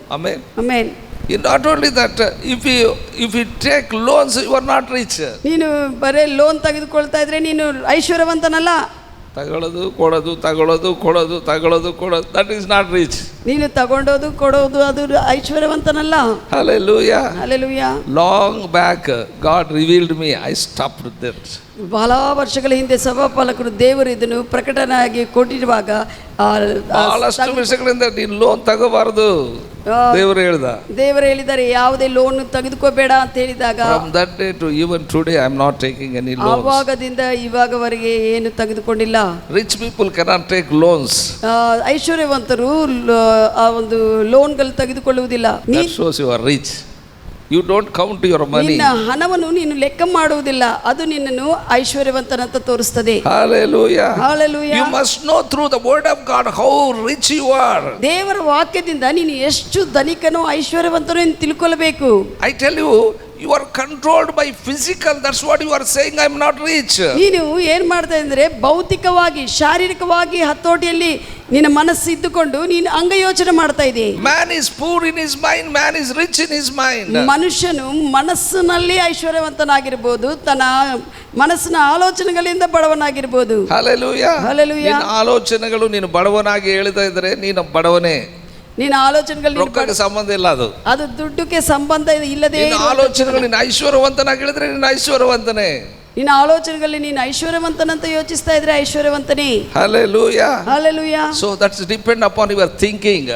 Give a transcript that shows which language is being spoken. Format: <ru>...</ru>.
<en>Amen.</en> <kn>Amen.</kn> <en>Not only that, if you take loans, you are not rich.</en> <kn>ನೀನು ಬರೇ loan ತೆಗೆದುಕೊಳ್ತಾ ಇದ್ರೆ ನೀನು ಐಶ್ವರ್ಯವಂತನಲ್ಲ. ತಗೊಳ್ಳೋದು ಕೊಡೋದು ತಗೊಳ್ಳೋದು ಕೊಡೋದು ತಗೊಳ್ಳೋದು ಕೊಡೋದು,</kn> <en>That is not rich.</en> <kn>ನೀನು ತಗೊಂಡೋದು ಕೊಡೋದು ಅದು ಐಶ್ವರ್ಯವಂತನಲ್ಲ.</kn> <en>Hallelujah. Hallelujah. Long back, God revealed me. I stopped that.</en> <kn>ಬಹಳ ವರ್ಷಗಳ ಹಿಂದೆ ಸಭಾಪಾಲಕರು ದೇವರು ಇದನ್ನು ಪ್ರಕಟಣೆಯಾಗಿ ಕೊಟ್ಟಿರುವಾಗ ಬಹಳಷ್ಟು ವರ್ಷಗಳಿಂದ ನೀನು ಲೋನ್ ತಗೋಬಾರದು ದೇವರು ಹೇಳ್ದ. ದೇವರು ಹೇಳಿದ್ದಾರೆ ಯಾವುದೇ ಲೋನ್ ತೆಗೆದುಕೋಬೇಡ ಅಂತ ಹೇಳಿದಾಗ,</kn> <en>From that day to even today, I am not taking any loans.</en> <kn>ಆವಾಗದಿಂದ ಇವಾಗವರೆಗೆ ಏನು ತೆಗೆದುಕೊಂಡಿಲ್ಲ.</kn> <en>Rich people cannot take loans.</en> <kn>ಐಶ್ವರ್ಯವಂತರು ಆ ಒಂದು ಲೋನ್ಗಳು ತೆಗೆದುಕೊಳ್ಳುವುದಿಲ್ಲ.</kn> <en>That shows you are rich. You don't count your money.</en> <kn>ನಿನ್ನ ಹಣವನ್ನು ನೀನು ಲೆಕ್ಕ ಮಾಡುವುದಿಲ್ಲ, ಅದು ನಿನ್ನನ್ನು ಐಶ್ವರ್ಯವಂತನಂತ ತೋರಿಸ್ತದೆ.</kn> <en>Hallelujah. Hallelujah. You must know through the word of God how rich you are.</en> <kn>ದೇವರ ವಾಕ್ಯದಿಂದ ನೀನು ಎಷ್ಟು ಧನಿಕನೋ ಐಶ್ವರ್ಯವಂತನೋ ಎಂದು ತಿಳ್ಕೊಳ್ಳಬೇಕು.</kn> <en>I tell you, you are controlled by physical. That's what you are saying. I am not rich.</en> <kn>ನೀನು ಏನ್ ಮಾಡ್ತಾ ಅಂದ್ರೆ ಭೌತಿಕವಾಗಿ ಶಾರೀರಿಕವಾಗಿ ಹತೋಟಿಯಲ್ಲಿ ನಿನ್ನ ಮನಸ್ಸು ಇದ್ದುಕೊಂಡು ನೀನು ಅಂಗ ಯೋಚನೆ ಮಾಡ್ತಾ ಇದ್ದೀ.</kn> <en>Man is poor in his mind, man is rich in his mind.</en> <kn>ಮನುಷ್ಯನು ಮನಸ್ಸಿನಲ್ಲಿ ಐಶ್ವರ್ಯವಂತನಾಗಿರ್ಬೋದು, ತನ್ನ ಮನಸ್ಸಿನ ಆಲೋಚನೆಗಳಿಂದ ಬಡವನಾಗಿರ್ಬೋದು.</kn> <en>Hallelujah. Hallelujah.</en> <kn>ನಿನ್ನ ಆಲೋಚನೆಗಳು ನೀನು ಬಡವನಾಗಿ ಹೇಳ್ತಾ ಇದ್ರೆ ನೀನು ಬಡವನೇ. ನಿನ್ನ ಆಲೋಚನೆಗಳು ರೊಕ್ಕಕ್ಕೆ ಸಂಬಂಧ ಇಲ್ಲ, ಅದು ದುಡ್ಡುಗೆ ಸಂಬಂಧ ಇಲ್ಲದೆ. ನಿನ್ನ ಆಲೋಚನೆಗಳು ನೀನು ಐಶ್ವರ್ಯವಂತನಾಗಿ ಹೇಳಿದ್ರೆ ನೀನು ಐಶ್ವರ್ಯವಂತನೇ. ನಿನ್ನ ಆಲೋಚನೆಗಳಲ್ಲಿ ನೀನು ಐಶ್ವರ್ಯವಂತನಂತ ಯೋಚಿಸ್ತಾ ಇದ್ರೆ ಐಶ್ವರ್ಯವಂತನೇ.</kn> <en>Hallelujah. Hallelujah. So that's depend upon your thinking.</en>